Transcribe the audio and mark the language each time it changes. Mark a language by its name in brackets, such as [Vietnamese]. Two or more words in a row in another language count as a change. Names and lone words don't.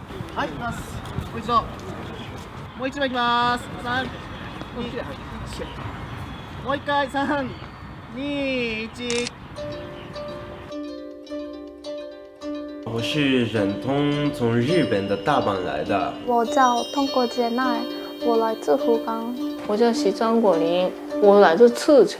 [Japanese] はい、いきます。もう一度。もう一枚いきます。3、2、もう一回、3、2、1。 [Chinese] 我是忍通，从日本的大阪来的。我叫通国杰奈，我来自福冈。我叫西张果林，我来自赤城。